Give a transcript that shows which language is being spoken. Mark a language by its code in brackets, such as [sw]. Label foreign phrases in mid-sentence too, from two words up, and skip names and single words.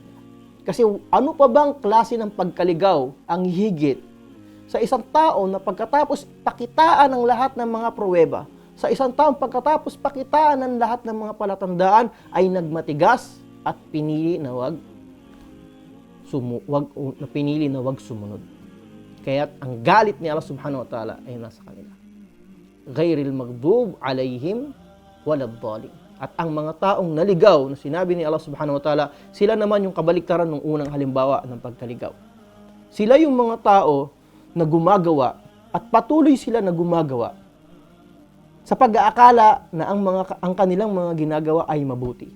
[tl] Kasi ano pa bang klase ng pagkaligaw ang higit sa isang tao na pagkatapos pakitaan ng lahat ng mga pruweba, sa isang tao pagkatapos pakitaan ng lahat ng mga palatandaan ay nagmatigas at pinili na wag sumunod. Kaya't ang galit ni Allah [ar] سبحانه وتعالى [tl] ay nasa kanila. [ar] غير المغضوب عليهم ولا الضالين. [tl] At ang mga taong naligaw na sinabi ni Allah [ar] سبحانه وتعالى, [tl] sila naman yung kabaliktaran ng unang halimbawa ng pagkaligaw. Sila yung mga tao na gumagawa at patuloy sila na gumagawa sa pag-aakala na ang kanilang mga ginagawa ay mabuti.